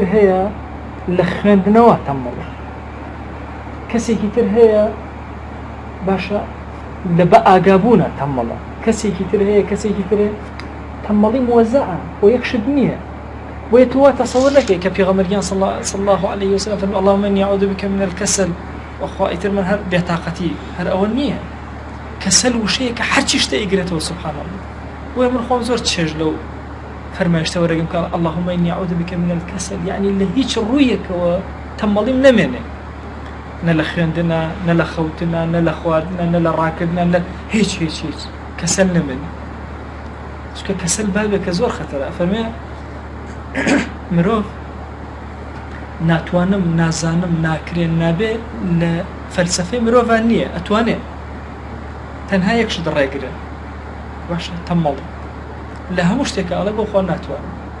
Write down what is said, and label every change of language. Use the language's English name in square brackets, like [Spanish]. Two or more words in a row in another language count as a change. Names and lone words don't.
[Central Kurdish] هەیە لە خوێندنەوە تەمەڵە کەسێکی تر هەیە باشە لە بە ئاگابوونە تەمەڵە کەسێکی تر هەیە کەسێکی تر تەمەڵی موەزەعە بۆ یەک شت نییە بۆیە تو تەسەوەر نەکەی کە پێغەمبەریان صلی [Arabic] الله عليه وسلم [Central Kurdish] فەرمووی [Arabic] اللهم إني أعوذ بك من الكسل [Central Kurdish] وخوا ئیتر من هەر بێتاقەتی هەر ئەوە نییە کەسەل وشەیەکە هەرچی شتە ئیگرێتەوە [Arabic] سبحان الله [Central Kurdish] بۆیە من خۆم زۆر چێژ لەو فەرمایشتە وەرەگەم کە [Arabic] اللهم إني أعوذ بك من [Central Kurdish] الكسل يعني لە هیچ ڕوویەکەوە تەمەڵیم نەمێنێ نە لە خوێندنە نە لە خەوتنە نە لە خواردنە نە لە ڕاکردنە لە هیچ کەسەل نەمێنێ چونکە کەسەل بابێکە زۆر خەتەرە فەرمێ مرۆڤ ناتوانم نازانم ناکرێن نابێ لە فەلسەفەی مرۆڤان نییە ئەتوانێ تەنها یەک شت ڕێگرە باشە تەمەڵ لە هەموو شتێکە ئەڵێ بۆ خۆ ناتوانم